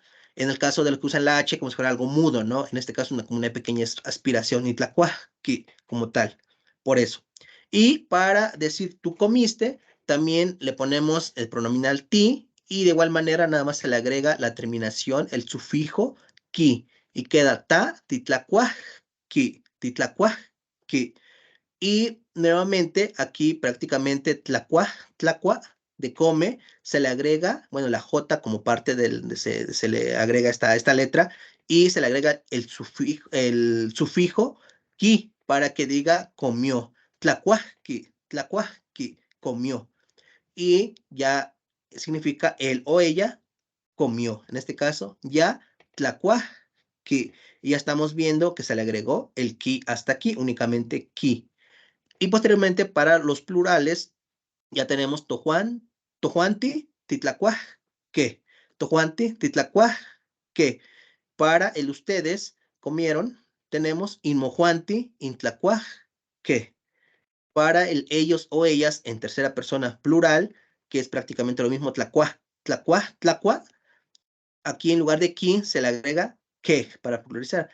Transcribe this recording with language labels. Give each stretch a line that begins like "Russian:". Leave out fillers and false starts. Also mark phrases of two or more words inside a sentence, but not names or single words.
Spanish: En el caso de los que usan la H, como si fuera algo mudo, ¿no? En este caso, como una pequeña aspiración, y tlacuaxqui, como tal. Por eso. Y para decir tú comiste, también le ponemos el pronominal ti, y de igual manera nada más se le agrega la terminación, el sufijo ki, y queda
Nahuatl languages: ta, titlacuaxqui, titlacuaxqui.
Spanish: Y nuevamente aquí prácticamente tlacua de come, se le agrega, bueno, la J como parte se le agrega esta letra y se le agrega el sufijo ki para que diga comió. Tlacuajqui, comió. Y ya significa él o ella comió. En este caso,
Nahuatl languages: ya tlacuajqui.
Spanish: Y ya estamos viendo que se le agregó el ki hasta aquí, únicamente ki. Y posteriormente para los plurales ya tenemos
Nahuatl languages: tojuan, tojuanti, titlacuaj, que. Tojuanti, titlacuaj, que.
Spanish: Para el ustedes comieron, tenemos
Nahuatl languages: inmojuanti, intlacuaj, que.
Spanish: Para el ellos o ellas en tercera persona plural, que es prácticamente lo mismo,
Nahuatl languages: tlacuaj, tlacuaj, tlacuaj.
Spanish: Aquí en lugar de ki se le agrega que para pluralizar.